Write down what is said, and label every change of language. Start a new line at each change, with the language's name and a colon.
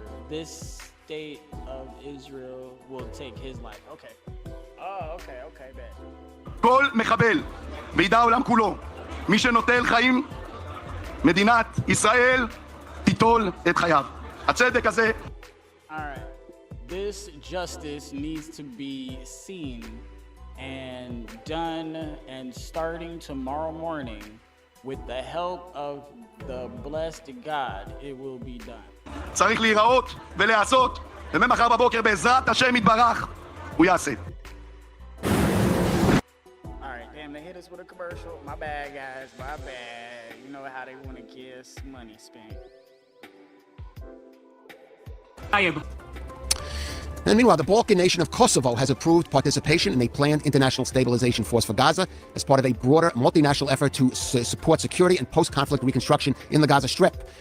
English: this state of Israel will take his life. Okay. Oh, okay, bet.
Hebrew: כל מחבל בידי העולם כולו, מי שנוטל חיים, מדינת ישראל תיטול את חייו. הצדק הזה...
English: All right. This justice needs to be seen and done, and starting tomorrow morning, with the help of the blessed God, it will be done.
Hebrew: צריך להיראות ולעשות, וממחר בבוקר בעזרת השם יתברך, הוא יעשה.
English: Alright, damn, they hit us with a commercial. My bad, guys, my bad. You know how they want to get us money spent. And meanwhile, the Balkan nation of Kosovo has approved participation in a planned international stabilization force for Gaza as part of a broader multinational effort to support security and post-conflict reconstruction in the Gaza Strip.